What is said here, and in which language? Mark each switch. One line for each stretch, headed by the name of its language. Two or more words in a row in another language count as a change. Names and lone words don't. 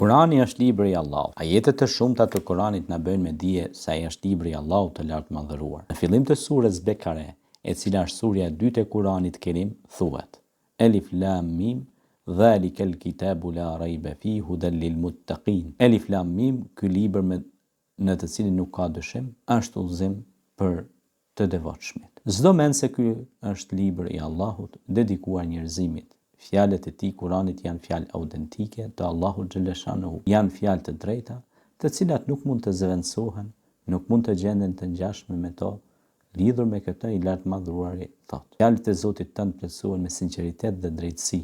Albanian: Kurani është libri i Allahut. Ajetet e shumta të Kuranit na bëjnë me dije se ai është libri i Allahut të lartë madhëruar. Në fillim të surës Bekare, e cila është surja e dytë e Kuranit Kerim, thuhet:
Arabic: ألف لام ميم ذلك الكتاب لا ريب فيه هدى للمتقين. ألف لام ميم,
Albanian: ky libër në të cilin nuk ka dyshim, është udhëzim për të devotshmit. Çdo mend se ky është libër i Allahut dedikuar njerëzimit. Fjalët e tij Kuranit janë fjalë autentike të Allahut xhaleshanuhu. Janë fjalë të drejta, të cilat nuk mund të zëvendësohen, nuk mund të gjenden të ngjashme me to, lidhur me këtë i lartë madhruari thot: Fjalët e Zotit tënd plotësohen me sinqeritet dhe drejtësi.